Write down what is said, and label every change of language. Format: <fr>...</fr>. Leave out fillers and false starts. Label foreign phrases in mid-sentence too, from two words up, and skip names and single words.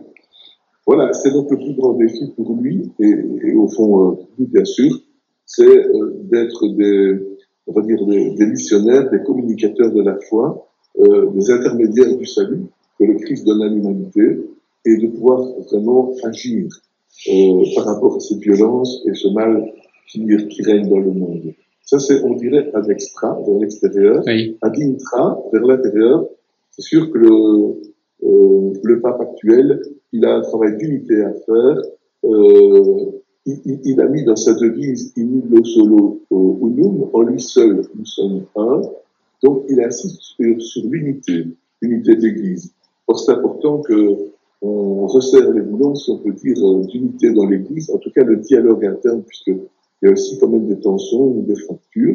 <fr>Voilà, c'est donc le plus grand défi pour lui, et au fond, pour lui, bien sûr, c'est d'être des missionnaires, des communicateurs de la foi, des intermédiaires du salut que le Christ donne à l'humanité, et de pouvoir vraiment agir par rapport à cette violence et ce mal qui règne dans le monde. Ça, c'est, on dirait,</fr> <la>ad extra,</la> <fr>vers l'extérieur. Oui.</fr> <la>Ad intra,</la> <fr>vers l'intérieur. C'est sûr que le pape actuel, il a un travail d'unité à faire. Il a mis dans sa devise «</fr> <la>In illo solo unum »,</la> <fr>en lui seul, nous sommes un. Donc, il insiste sur l'unité de l'Église. Or, c'est important qu'on resserre les boulons, si on peut dire, d'unité dans l'Église, en tout cas le dialogue interne, puisqu'il y a aussi quand même des tensions ou des fractures.</fr>